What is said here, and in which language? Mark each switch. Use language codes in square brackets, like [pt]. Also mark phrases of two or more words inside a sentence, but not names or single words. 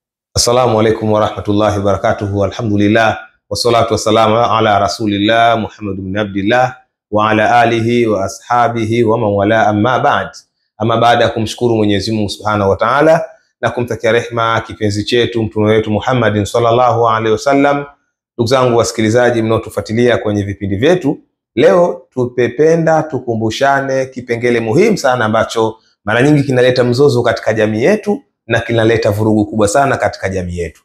[ar] السلام عليكم ورحمة الله وبركاته. الحمد لله والصلاة والسلام على رسول الله محمد بن عبد الله وعلى آله وأصحابه ومن والاه أما بعد. [sw] Ama baada ya kumshukuru Mwenyezi Mungu [ar] سبحانه وتعالى [sw] na kumtakia rehma kipenzi chetu mtume wetu Muhammadin [ar] صلى الله عليه وسلم, [sw] ndugu zangu wasikilizaji mnaotufuatilia kwenye vipindi vyetu, leo tupependa tukumbushane kipengele muhimu sana ambacho mara nyingi kinaleta mzozo katika jamii yetu na kinaleta vurugu kubwa sana katika jamii yetu.